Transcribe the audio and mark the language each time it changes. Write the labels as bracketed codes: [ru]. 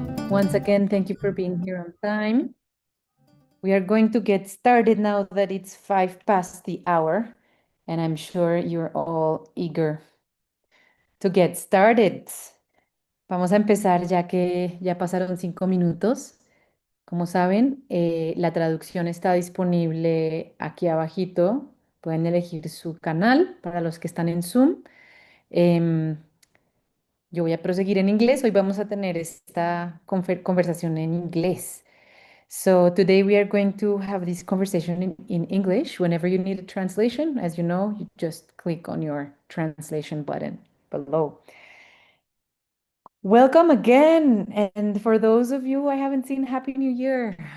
[en] Once again, thank you for being here on time. We are going to get started now that it's 5 past the hour, and I'm sure you're all eager to get started. [es] Vamos a empezar ya que ya pasaron 5 minutos. Como saben, la traducción está disponible aquí abajito. Pueden elegir su canal para los que están en Zoom. Yo voy a proseguir en inglés. Hoy vamos a tener esta conversación en inglés. [en] So today we are going to have this conversation in English. Whenever you need a translation, as you know, you just click on your translation button below. Welcome again. And for those of you I haven't seen, Happy New Year.